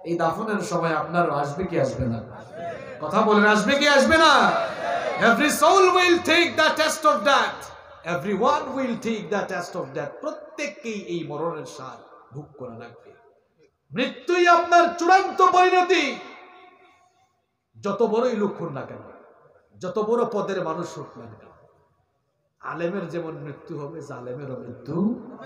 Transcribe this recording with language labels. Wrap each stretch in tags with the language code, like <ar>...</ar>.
<bn>এই দাফনের সময় আপনার আসবে কি আসবে না? কথা বলেন, আসবে কি আসবে না?</bn> <en>Every soul will take the test of death. Everyone will take the test of death.</en> <bn>প্রত্যেককেই এই মরণের স্বাদ ভোগ করা লাগবে। মৃত্যুই আপনার চূড়ান্ত পরিণতি। যত বড়ই লোক হন না কেন, যত বড় পদের মানুষ হোক না কেন, আলেমের যেমন মৃত্যু হবে, জালেমেরও মৃত্যু হবে।</bn>